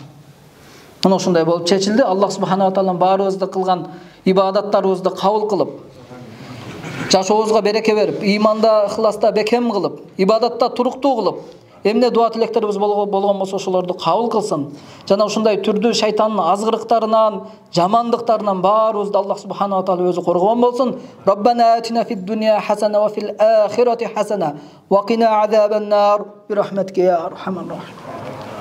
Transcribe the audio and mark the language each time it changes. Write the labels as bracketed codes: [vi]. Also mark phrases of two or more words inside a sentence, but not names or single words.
[ky] Мына ушундай болуп чечилди. [ar] الله سبحانه وتعالى [ky] баарыбызды кылган ибадаттарыбызды кабыл кылып, жашообузга береке берип, иманда, ихласта бекем кылып, ибадатта туруктуу кылып, эмне дуа тилектерибиз болгон болсо ошолорду кабыл кылсын. Жана ушундай түрдүү шайтандын азгырыктарынан, жамандыктарынан баарыбызды [ar] الله سبحانه وتعالى [ky] өзү коргон болсун. [ar] ربنا آتنا في الدنيا حسنة وفي الآخرة حسنة وقنا عذاب النار برحمتك يا أرحم الراحمين.